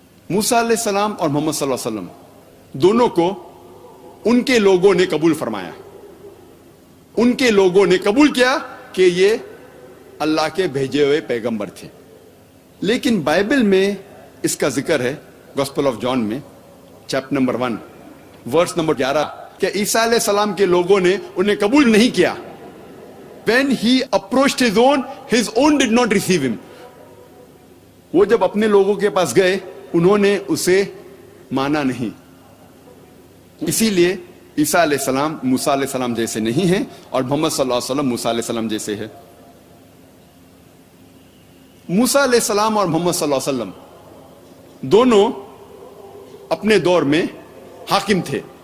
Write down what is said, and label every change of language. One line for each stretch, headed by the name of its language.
Hindi: मूसा अलैहिस्सलाम और मोहम्मद सल्लल्लाहु अलैहि वसल्लम दोनों को उनके लोगों ने कबूल फरमाया, उनके लोगों ने कबूल किया कि ये अल्लाह के भेजे हुए पैगंबर थे। लेकिन बाइबल में इसका जिक्र है गॉस्पेल ऑफ जॉन में चैप्टर नंबर 1 वर्स नंबर 11 कि ईसा अलैहिस्सलाम के लोगों ने उन्हें कबूल नहीं किया।
English: When he approached his own did not receive him.
Hindi: वो जब अपने लोगों के पास गए उन्होंने उसे माना नहीं। इसीलिए ईसा अलैहिस्सलाम मूसा अलैहिस्सलाम जैसे नहीं हैं और मोहम्मद सल्लल्लाहु अलैहि वसल्लम मूसा अलैहिस्सलाम जैसे है। मूसा अलैहिस्सलाम और मोहम्मद सल्लल्लाहु अलैहि वसल्लम दोनों अपने दौर में हाकिम थे।